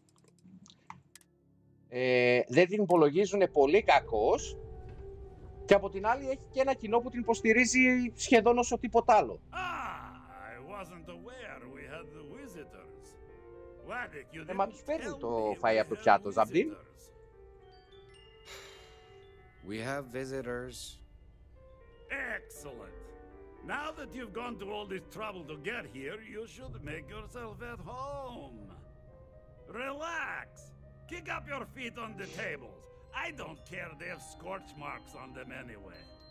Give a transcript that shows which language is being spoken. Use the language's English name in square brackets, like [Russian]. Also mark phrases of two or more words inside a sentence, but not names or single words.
[Greek] Δεν την υπολογίζουν πολύ κακώς. Και από την άλλη έχει και ένα κοινό που την υποστηρίζει σχεδόν όσο τίποτα άλλο. Μα τους παίρνει το φαΐ από το πιάτο, Ζαμπτίν. [English] We have visitors. Excellent. Now that you've gone to all this trouble to get here, you should make yourself at home. Relax. Kick up your feet on the tables. I don't care they have scorch marks on them anyway.